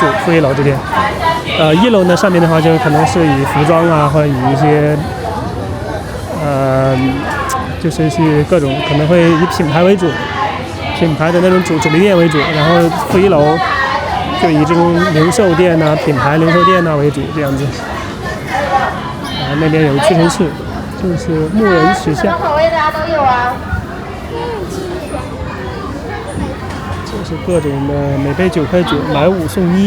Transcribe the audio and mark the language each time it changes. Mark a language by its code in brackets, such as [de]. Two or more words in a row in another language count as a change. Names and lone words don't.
[zh] 負1樓這邊，1樓呢上面的話就可能是以服裝啊，或者以一些就是一些各種可能會以品牌為主，品牌的那種主力店為主。然後負1樓就以這種零售店啊、品牌零售店啊為主這樣子。那邊有屈臣氏，就是牧人時下。口味的都有啊。是各種的，每杯9.9，買5送1。